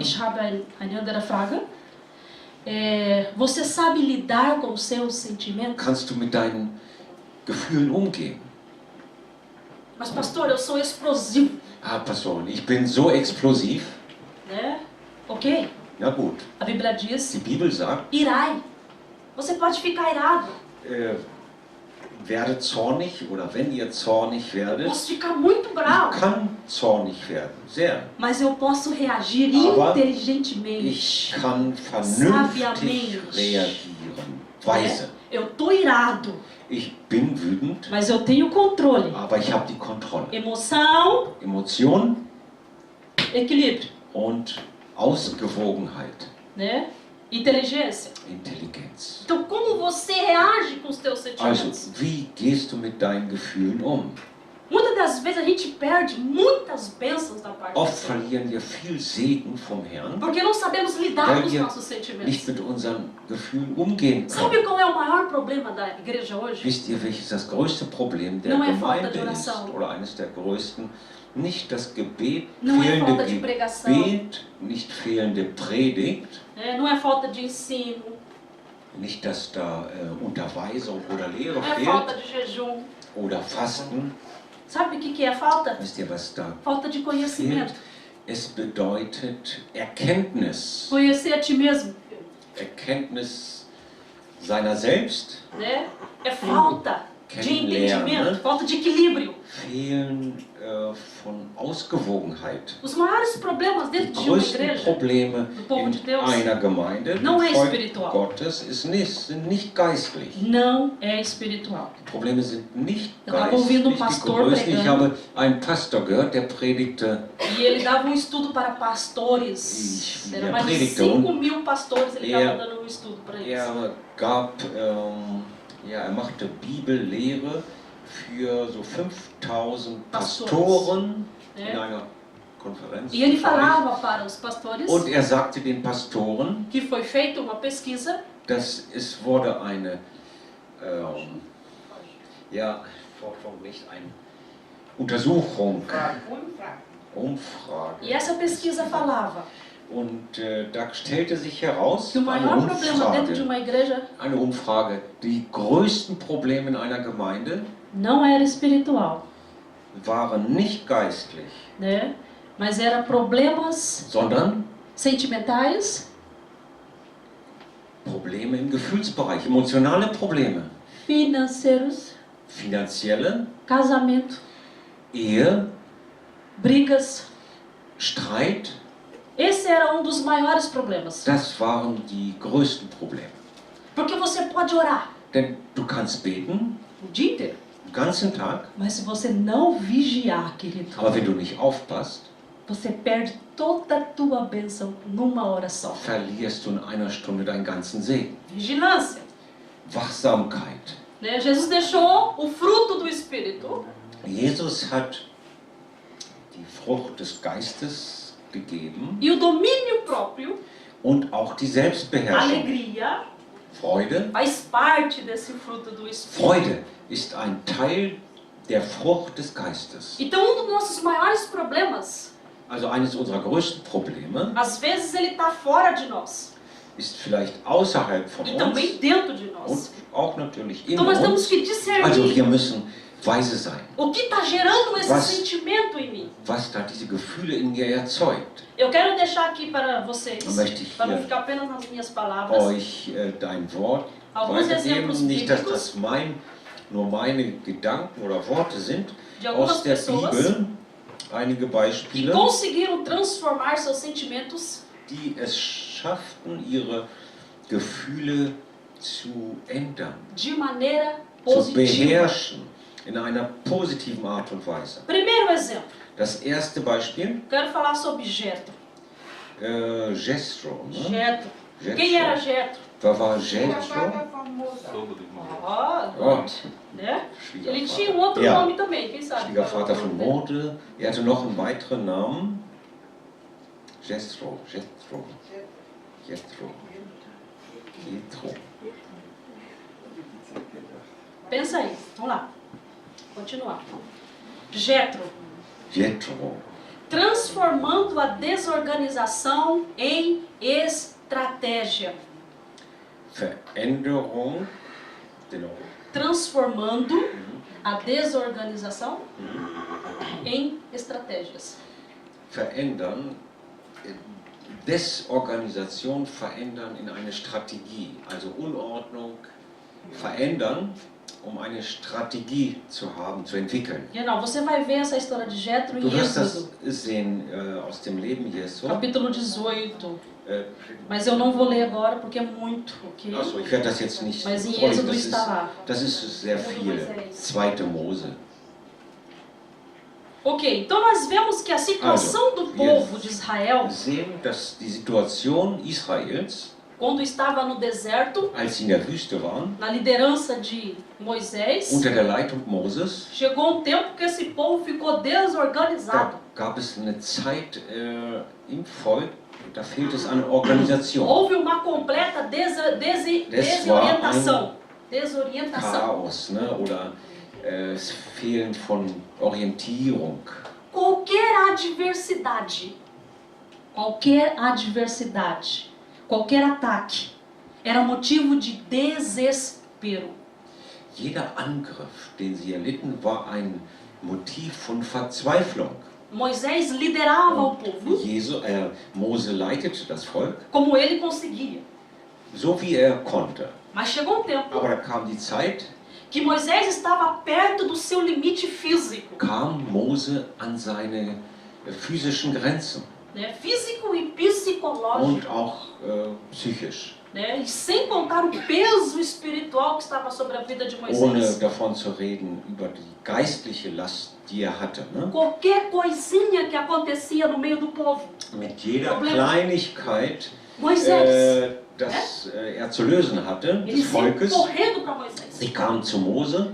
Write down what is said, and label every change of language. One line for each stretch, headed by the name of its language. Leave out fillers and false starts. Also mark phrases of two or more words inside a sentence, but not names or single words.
German: Ich habe eine andere Frage.
Portuguese: Você sabe lidar com os seus sentimentos?
German: Kannst du mit deinen Gefühlen umgehen?
Portuguese: Mas pastor, eu sou explosivo, Ah, Pastor,
German: ich bin so explosiv.
Portuguese: né? Ok.
German: Na gut,
Portuguese: A Bíblia diz:
German: die Bibel sagt,
Portuguese: irai. Você pode ficar irado.
German: werdet zornig oder wenn ihr zornig werdet,
Portuguese: Posso ficar muito
German: ich
Portuguese: bravo.
German: kann zornig werden, sehr.
Portuguese: Mas eu posso reagir
German: Aber
Portuguese: inteligentemente.
German: Ich kann vernünftig
Portuguese: Sabiamente.
German: reagieren, weise.
Portuguese: Eu tô irado,
German: Ich bin wütend,
Portuguese: mas eu tenho controle.
German: aber ich habe die Kontrolle.
Portuguese: Emoção,
German: Emotion
Portuguese: equilíbrio,
German: und Ausgewogenheit,
Portuguese: né? Inteligência.
German: Intelligenz.
Portuguese: Então, como você reage com os teus sentimentos?
German: Also, wie gehst du mit deinen Gefühlen um?
Portuguese: Muitas das vezes a gente perde muitas bênçãos da parte
German: Oft
Portuguese: de Deus,
German: verlieren wir viel Segen vom Herrn,
Portuguese: porque não sabemos lidar
German: weil
Portuguese: com os
German: wir
Portuguese: nossos sentimentos.
German: nicht mit unseren Gefühlen umgehen können.
Portuguese: Sabe qual é o maior problema da igreja hoje?
German: Wisst ihr, welches das größte Problem der
Portuguese: Não é falta de
German: Gemeinde ist?
Portuguese: oração.
German: Oder eines der größten? Nicht das Gebet,
Portuguese: Não é
German: fehlende
Portuguese: falta de pregação,
German: Gebet, nicht fehlende Predigt,
Portuguese: né? Não é falta de ensino,
German: nicht, dass da Unterweisung oder Lehre
Portuguese: não é falta
German: fehlt
Portuguese: de jejum.
German: oder Fasten.
Portuguese: Sabe o que é a falta?
German: Wisst ihr, was da
Portuguese: Falta de conhecimento.
German: fehlt? Es bedeutet Erkenntnis.
Portuguese: Conhecer a ti mesmo,
German: Erkenntnis seiner selbst,
Portuguese: né? É falta de
German: Kennenlernen,
Portuguese: entendimento, né? falta de equilíbrio.
German: Fehlen von Ausgewogenheit.
Portuguese: Os maiores problemas
German: Die
Portuguese: dentro de uma
German: größten
Portuguese: igreja,
German: Probleme
Portuguese: do povo de
German: in
Portuguese: Deus,
German: einer Gemeinde,
Portuguese: não é
German: im Volk
Portuguese: espiritual.
German: Gottes, sind nicht geistlich.
Portuguese: não é espiritual.
German: Die Probleme sind nicht
Portuguese: Eu estava ouvindo
German: geistlich. Die
Portuguese: pastor
German: größten, ich
Portuguese: pregando
German: habe einen Pastor gehört, der predigte,
Portuguese: e ele dava um estudo para pastores. Ixi, Era a mais de
German: predigta,
Portuguese: 5.000 pastores, ele
German: er-
Portuguese: estava dando um estudo para eles.
German: er machte Bibellehre für so 5000
Portuguese: Pastores.
German: Pastoren in
Portuguese: né?
German: einer Konferenz.
Portuguese: E ele falava para os pastores
German: Und er sagte den Pastoren,
Portuguese: que foi feita uma pesquisa
German: dass es wurde eine, nicht eine Untersuchung, Umfrage.
Portuguese: e essa pesquisa falava
German: Und da stellte sich heraus,
Portuguese: que o maior problema dentro de uma igreja
German: eine Umfrage, die größten Probleme in einer Gemeinde
Portuguese: não era espiritual,
German: waren nicht geistlich,
Portuguese: né? Mas era problemas
German: sondern
Portuguese: sentimentais,
German: Probleme im Gefühlsbereich, emotionale Probleme,
Portuguese: financeiros,
German: finanzielle,
Portuguese: casamento,
German: Ehe,
Portuguese: brigas.
German: Streit.
Portuguese: Esse era um dos maiores problemas.
German: Das waren die größten Probleme.
Portuguese: Porque você pode orar
German: Denn du kannst beten,
Portuguese: o dia inteiro,
German: den ganzen Tag,
Portuguese: mas se você não vigiar, querido,
German: aber wenn du nicht aufpasst,
Portuguese: você perde toda a tua bênção numa oração.
German: verlierst du in einer Stunde deinen ganzen Segen.
Portuguese: Vigilância.
German: Wachsamkeit.
Portuguese: Né? Jesus deixou o fruto do Espírito.
German: Jesus hat die Frucht des Geistes gegeben
Portuguese: E o domínio próprio,
German: und auch die Selbstbeherrschung.
Portuguese: alegria,
German: Freude.
Portuguese: faz parte desse fruto do Espírito.
German: Freude ist ein Teil der Frucht des Geistes.
Portuguese: Então, um dos nossos maiores problemas,
German: Also eines unserer größten Probleme
Portuguese: às vezes ele está fora de nós
German: ist vielleicht außerhalb von
Portuguese: e
German: uns
Portuguese: também dentro de nós.
German: und auch natürlich in
Portuguese: Então, nós temos
German: uns.
Portuguese: que
German: Also
Portuguese: discernir
German: wir müssen weise sein,
Portuguese: o que está gerando esse
German: Was?
Portuguese: sentimento em mim.
German: was da diese Gefühle in mir erzeugt.
Portuguese: Eu quero deixar aqui para vocês,
German: Dann möchte ich
Portuguese: para não
German: hier
Portuguese: ficar apenas nas minhas palavras,
German: Euch dein Wort
Portuguese: alguns exemplos
German: weitergeben. Nicht, dass
Portuguese: bíblicos
German: das nur meine Gedanken oder Worte sind.
Portuguese: de algumas
German: Aus der
Portuguese: pessoas
German: Bibel einige
Portuguese: que
German: Beispiele,
Portuguese: conseguiram transformar seus sentimentos
German: die es schafften, ihre Gefühle zu ändern,
Portuguese: de maneira
German: zu
Portuguese: positiva.
German: beherrschen, in einer positiven Art und Weise.
Portuguese: Primeiro exemplo,
German: Das erste Beispiel,
Portuguese: quero falar sobre Jetro.
German: Jethro. Ne?
Portuguese: Jetro.
German: Jethro.
Portuguese: Quem era Jetro?
German: Wer war Jethro?
Portuguese: Ó,
German: Oh,
Portuguese: né? Ele
German: Schwiegervater.
Portuguese: tinha um outro
German: Ja.
Portuguese: nome também, quem sabe?
German: Schwiegervater von Mose. Er hatte noch einen weiteren Namen. Jethro. Jethro. Jethro.
Portuguese: Pensa aí, vamos lá. Continuar. Jetro.
German: Jethro.
Portuguese: Transformando a desorganização em estratégia.
German: Veränderung. Genau.
Portuguese: Transformando a desorganização em estratégias.
German: Verändern. Desorganisation verändern in eine Strategie. Also Unordnung verändern, um eine Strategie zu haben, zu entwickeln. Genau,
Portuguese: você vai ver essa história de Jetro
German: Du
Portuguese: em
German: wirst
Portuguese: Êxodo,
German: das sehen aus dem Leben Jesu.
Portuguese: capítulo 18.
German: Äh,
Portuguese: Mas eu não vou ler agora porque é muito, ok?
German: Achso, ich werde das jetzt nicht
Portuguese: Mas em
German: vorlesen.
Portuguese: Êxodo está lá.
German: Das ist sehr viel. 2. Mose.
Portuguese: Ok, então nós vemos que a situação do povo de Israel,
German: Wir sehen, dass die Situation Israels,
Portuguese: quando estava no deserto,
German: als sie in der Wüste waren,
Portuguese: na liderança de Moisés,
German: unter der Leitung Moses,
Portuguese: chegou um tempo que esse povo ficou desorganizado.
German: da gab es eine Zeit im Volk, da fehlt es an Organisation.
Portuguese: Houve uma completa desorientação. Desorientação.
German: Chaos, ne? Oder das Fehlen von Orientierung.
Portuguese: Qualquer adversidade, qualquer ataque, era motivo de desespero.
German: Jeder Angriff, den sie erlitten, war ein Motiv von Verzweiflung.
Portuguese: Moisés liderava o povo
German: Mose leitete das Volk,
Portuguese: como ele conseguia.
German: so wie er konnte.
Portuguese: Mas chegou um tempo
German: Aber da kam die Zeit,
Portuguese: que Moisés estava perto do seu limite físico,
German: kam Mose an seine physischen Grenzen
Portuguese: né? Físico e psicológico,
German: und auch psychisch.
Portuguese: né? E sem contar o peso espiritual que estava sobre a vida de
German: Ohne
Portuguese: Moisés.
German: davon zu reden, über die geistliche Last, die er hatte. Ne?
Portuguese: Qualquer coisinha que acontecia no meio do povo,
German: Mit jeder Problem. Kleinigkeit,
Portuguese: Moisés,
German: das er zu lösen hatte, des
Portuguese: eles iam
German: Volkes,
Portuguese: correndo para Moisés.
German: sie kamen zu Mose.